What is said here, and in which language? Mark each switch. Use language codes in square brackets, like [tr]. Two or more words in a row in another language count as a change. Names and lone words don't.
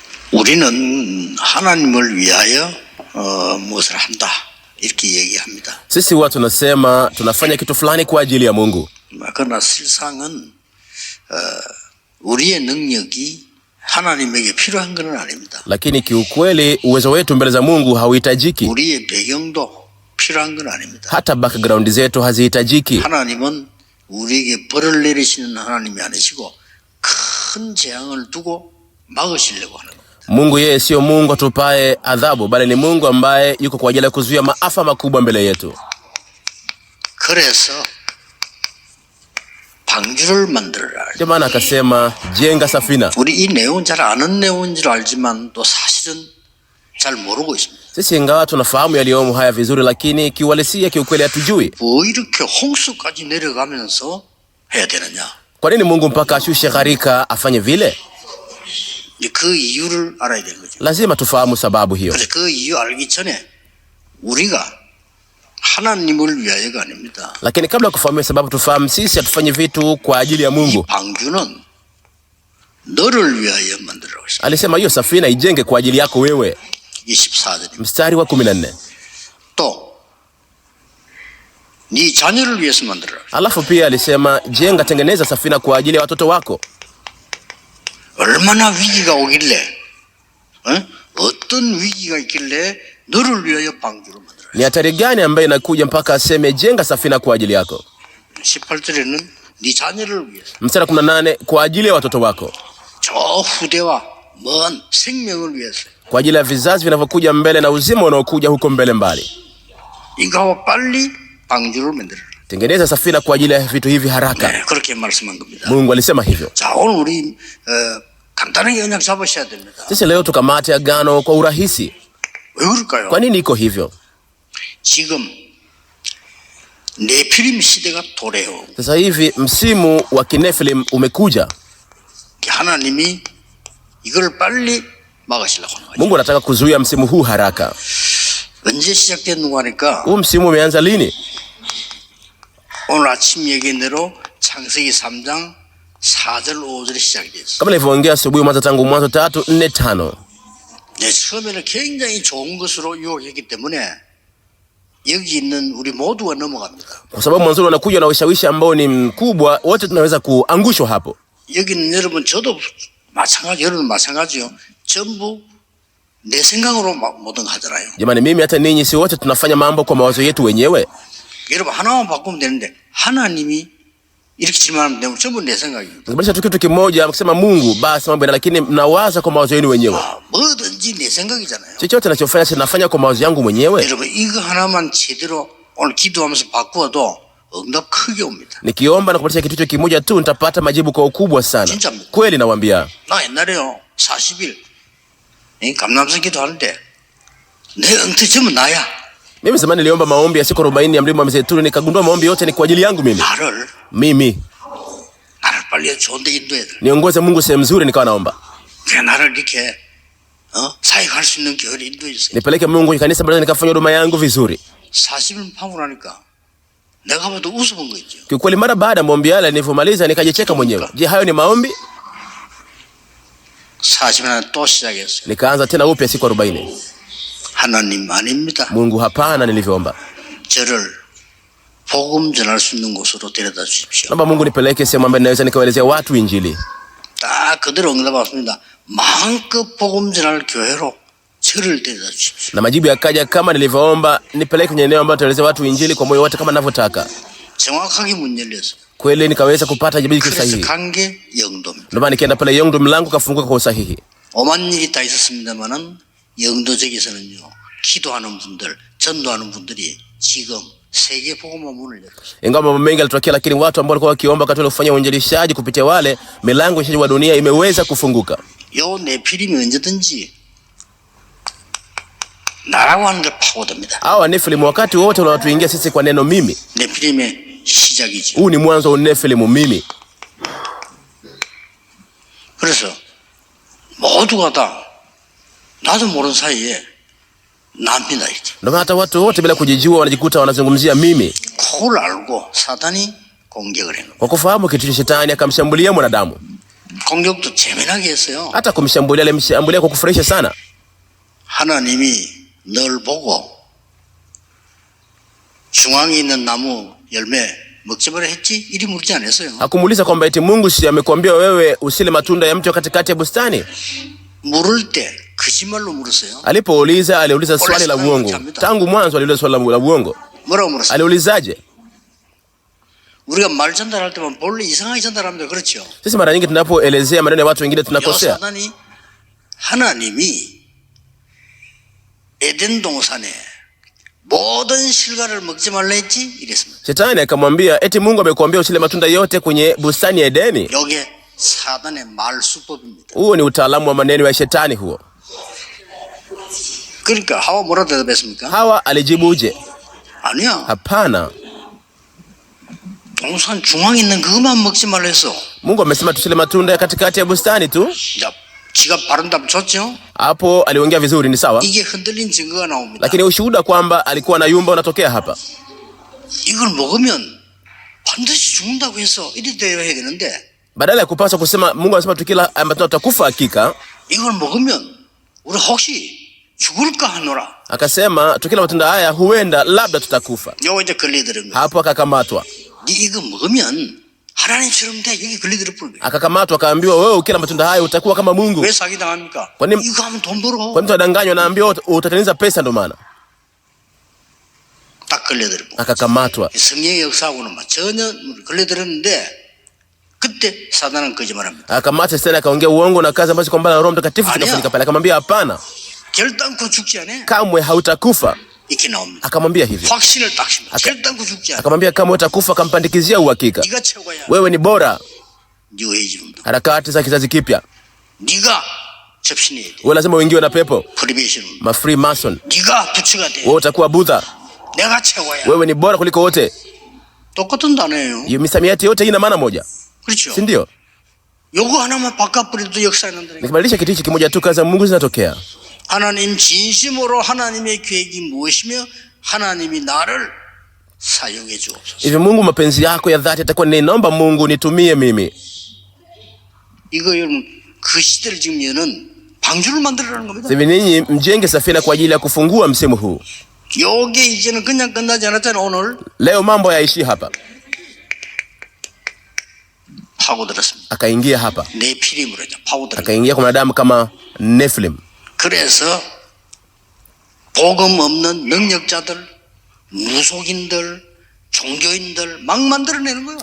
[ko] 우리는 하나님을 위하여 무엇을 한다 이렇게 얘기합니다. [sw] Sisi watu tunasema tunafanya kitu fulani kwa ajili ya Mungu. [ko] 그러나 실상은 우리의 능력이 하나님에게 필요한 건 아닙니다. [sw] Lakini kiukweli uwezo wetu mbele za Mungu hauhitajiki. [ko] 우리의 배경도 필요한 건 아닙니다. [sw] Hata background zetu hazihitajiki. [ko] 하나님은 우리에게 벌을 내리시는 하나님이 아니시고 큰 재앙을 두고 막으시려고 하는 겁니다. [sw] Mungu yeye sio Mungu atupae adhabu, bali ni Mungu ambaye yuko kwa ajili ya kuzuia maafa makubwa mbele yetu. [ko] 그래서 방주를 만들어라. [sw] Ndio maana akasema jenga safina. [ko] 우리 이 내용은 잘 아는 내용인 줄 알지만 또 사실은 잘 모르고 있습니다. [sw] Sisi ingawa tunafahamu yaliyomo haya vizuri, lakini kiuhalisia kiukweli hatujui. [ko] 뭐 이렇게 홍수까지 내려가면서 해야 되느냐? [sw] Kwa nini Mungu mpaka ashushe gharika afanye vile? [ko] 그 이유를 알아야 되는 거죠. [sw] Lazima tufahamu sababu hiyo. [ko] 그래서 그 이유 알기 전에 우리가 하나님을 위하여가 아닙니다. [sw] Lakini kabla ya kufahamu sababu, tufahamu sisi hatufanyi vitu kwa ajili ya Mungu. [ko] 방주는 너를 위하여 만들라고 했습니다. [sw] Alisema hiyo safina ijenge kwa ajili yako wewe. [ko] 24절. [sw] Mstari wa 14. [ko] 또 네 자녀를 위해서 만들어라. [sw] Alafu pia alisema jenga, tengeneza safina kwa ajili ya watoto wako. [ko] 얼마나 위기가 오길래 어떤 위기가 있길래 너를 위하여 방주를 만들어라. [sw] Ni hatari gani ambayo inakuja mpaka aseme jenga safina kwa ajili yako? [ko] 18절에는 네 자녀를 위해서. [sw] Mstari 18, kwa ajili ya watoto wako. [ko] 저 후대와 먼 생명을 위해서. [sw] Kwa ajili ya vizazi vinavyokuja mbele na uzima unaokuja huko mbele mbali. [ko] 이거와 빨리 방주를 만들어라. [sw] Tengeneza safina kwa ajili ya vitu hivi haraka. [ko] 네, 그렇게 말씀한 겁니다. [sw] Mungu alisema hivyo. [ko] 자, 오늘 우리 간단하게 언약 잡으셔야 됩니다. [sw] Sisi leo tukamate agano kwa urahisi. [ko] 왜 그럴까요? [sw] Kwa nini iko hivyo? [ko] 지금 네피림 시대가 도래요. [sw] Sasa hivi msimu wa Kinefilim umekuja. [ko] 하나님이 이걸 빨리 막으시려고 하는 거죠. [sw] Mungu anataka kuzuia msimu huu haraka. [ko] 언제 시작됐는가 하니까 [sw] Huu msimu umeanza lini? [ko] 오늘 아침 얘기한 대로 창세기 3장 4절 5절에 시작이 됐어요. [sw] Kama nilivyoongea asubuhi, mwanzo tangu Mwanzo 3, 4, 5. [ko] 네, 처음에는 굉장히 좋은 것으로 유혹했기 때문에 여기 있는 우리 모두가 넘어갑니다. [sw] Kwa sababu mwanzo unakuja na ushawishi ambao ni mkubwa, wote tunaweza kuangushwa hapo. [ko] 여기 있는 여러분, 저도 마찬가지, 여러분 마찬가지요. 전부 내 생각으로 모든 거 하잖아요. [sw] Jamani, mimi hata ninyi si wote tunafanya mambo kwa mawazo yetu wenyewe. [ko] 여러분 하나만 바꾸면 되는데 하나님이 이렇게 질문하면 되면 전부 내 생각입니다. [sw] Kubadilisha tu kitu kimoja, mkisema Mungu basi mambo yana, lakini mnawaza kwa mawazo yenu wenyewe. [ko] 뭐든지 내 생각이잖아요. [sw] Chochote ninachofanya sinafanya kwa mawazo yangu mwenyewe. [ko] 여러분 이거 하나만 제대로 오늘 기도하면서 바꾸어도 응답 크게 옵니다. [sw] Nikiomba na kubadilisha kitu kimoja tu nitapata majibu kwa ukubwa sana. [ko] 진짜입니다. [sw] Kweli nawaambia. [ko] 나 옛날에요 40일 감람선 기도하는데 내 응태 전부 나야. [sw] Mimi zamani niliomba maombi ya siku 40 ya mlima wa Mzeituni, nikagundua maombi yote ni kwa ajili yangu mimi. [ko] Na를 빨리 좋은 데 인도해야 돼. [sw] Niongoze Mungu sehemu nzuri, nikawa naomba. [ko] 그냥 나를 이렇게 사역할 수 있는 교회를 인도해 주세요. [sw] Nipeleke Mungu kwenye kanisa mbele nikafanya huduma yangu vizuri. [ko] 40일 파고 나니까 내가 봐도 웃어본 거 있죠. [sw] Kiukweli mara baada ya maombi yale nilipomaliza nikajicheka mwenyewe. Je, hayo ni maombi? [ko] 40일 또 시작했어요. [sw] Nikaanza tena upya siku 40. [ko] 하나님 아닙니다. [sw] Mungu, hapana nilivyoomba. [ko] 저를 복음 전할 수 있는 곳으로 데려다 주십시오. [sw] Naomba Mungu nipeleke sehemu ambayo ninaweza nikawaelezea watu injili. [ko] 딱 그대로 응답 왔습니다. 마음껏 복음 전할 교회로 저를 데려다 주십시오. [sw] Na majibu yakaja kama nilivyoomba, nipeleke kwenye eneo ambalo nitaelezea watu injili kwa moyo wote kama ninavyotaka. [ko] 정확하게 문 열렸어요. [sw] Kweli nikaweza kupata jibu sahihi. [ko] 그래서 간 게 영도입니다. [sw] Ndio maana nikienda pale Yongdo mlango kafunguka kwa usahihi. [ko] 오만 일이 다 있었습니다만은 영도 지역에서는요 기도하는 분들, 전도하는 분들이 지금 세계 복음화 문을 열었어요. [sw] Ingawa mambo mengi yalitokea, lakini watu ambao walikuwa wakiomba wakati kufanya uinjilishaji kupitia wale, milango ya dunia imeweza kufunguka. [ko] 요 네피림이 언제든지 나라고 하는 걸 파고듭니다. [sw] Hawa Nefilimu wakati wote wanatuingia sisi kwa neno mimi. [ko] 네피림의 시작이죠. [sw] Huu ni mwanzo wa Nefilimu mimi. [ko] 그래서 모두가 다 나도 모르는 사이에 납니다 이제. [sw] Ndio hata watu wote bila kujijua wanajikuta wanazungumzia mimi. [ko] 그걸 알고 사탄이 공격을 해. [sw] Kwa kufahamu kitu, shetani akamshambulia mwanadamu. [ko] 공격도 재미나게 했어요. [sw] Hata kumshambulia alimshambulia kwa kufurahisha sana. [ko] 하나님이 널 보고 중앙에 있는 나무 열매 먹지 말라 했지? 이리 물지 않았어요. [sw] Hakumuuliza kwamba eti Mungu si amekuambia wewe usile matunda ya mti wa katikati ya bustani? [ko] 물을 때 거짓말로 물었어요. [sw] Alipouliza aliuliza swali la uongo. Tangu mwanzo aliuliza swali la uongo. [ko] 뭐라고 물었어요? [sw] Aliulizaje? [ko] 우리가 말 전달할 때만 본래 이상하게 전달합니다. 그렇죠? [sw] Sisi mara nyingi tunapoelezea maneno ya watu wengine tunakosea. [ko] 사단이 하나님이 에덴 동산에 모든 실과를 먹지 말라 했지? 이랬습니다. [sw] Shetani akamwambia eti Mungu amekuambia usile matunda yote kwenye bustani ya Edeni. [ko] 이게 사단의 말수법입니다. [sw] Huo ni utaalamu wa maneno ya shetani huo. [ko] 그러니까 하와 뭐라 대답했습니까? [sw] Hawa alijibuje? [ko] 아니야. [sw] Hapana. [ko] 동산 중앙에 있는 그것만 먹지 말라 했어. [sw] Mungu amesema tusile matunda ya katikati ya bustani tu. [ko] 자, 지가 바른 답 줬죠? [sw] Hapo aliongea vizuri, ni sawa. [ko] 이게 흔들린 증거가 나옵니다. [sw] Lakini ushuhuda kwamba alikuwa na yumba unatokea hapa. [ko] 이걸 먹으면 반드시 죽는다고 해서 이리 되어야 되는데 [sw] Badala ya kupaswa kusema Mungu anasema tukila matunda tutakufa hakika, [ko] 이걸 먹으면 우리 혹시 죽을까 하노라. [sw] akasema tukila matunda haya huenda labda tutakufa. [ko] 요거 이제 걸리더는 거. [sw] Hapo akakamatwa. [ko] 네 이거 먹으면 하나님처럼 돼. 여기 걸리더는 거예요. [sw] Akakamatwa akaambiwa wewe ukila matunda haya utakuwa kama Mungu. [ko] 왜 사기 당합니까? [sw] Kwani- [ko] 이거 하면 돈 벌어. [sw] Kwa mtu adanganywa naambiwa utatengeneza pesa ndo maana. [ko] 딱 걸려들고. [sw] Akakamatwa. [ko] 성령의 역사하고는 전혀 걸려들었는데 그때 사단은 거짓말합니다. [sw] Akamata tena akaongea uongo na kazi ambazo kwamba na Roho Mtakatifu Ania. zikafanyika pale. Akamwambia hapana, [ko] 결단코 죽지 않아. [sw] kamwe hautakufa. [ko] 이렇게 나옵니다. [sw] Akamwambia hivi. [ko] 확신을 딱 씁니다. 결단코 죽지 않아. [sw] Akamwambia kama utakufa, akampandikizia uhakika. [ko] 네가 최고야. [sw] Wewe ni bora. [ko] 뉴 에이지입니다. [sw] Harakati za kizazi kipya. [ko] 네가 접신해야 돼. [sw] Wewe lazima uingiwe na pepo. [ko] 프리베이션. [sw] Ma Freemason. [ko] 네가 부처가 돼. [sw] Wewe utakuwa Buddha. [ko] 내가 최고야. [sw] Wewe ni bora kuliko wote. [ko] 똑같은 단어예요. [sw] Hiyo misamiati yote ina maana moja. [ko] 그렇죠. [sw] Si ndio? [ko] 요거 하나만 바꿔버려도 역사에 난다니까. [sw] Nikibadilisha kitu hichi kimoja tu, kazi za Mungu zinatokea. [ko] 하나님 진심으로 하나님의 계획이 무엇이며 하나님이 나를 사용해 주옵소서. [sw] Hivi Mungu mapenzi yako ya dhati atakuwa ni naomba Mungu nitumie mimi. [ko] 이거 여러분 그 시대를 지금 여는 방주를 만들어라는 겁니다. [sw] Hivi ninyi mjenge safina kwa ajili ya kufungua msimu huu. [ko] 요게 이제는 그냥 끝나지 않았잖아. 오늘 [sw] Leo mambo hayaishi hapa. [ko] 파고들었습니다. [sw] Akaingia hapa. [ko] 네피림으로 이제 파고들었습니다. [sw] Akaingia kwa mwanadamu kama Nephilim. [ko] 그래서 복음 없는 능력자들, 무속인들, 종교인들 막 만들어내는 거예요.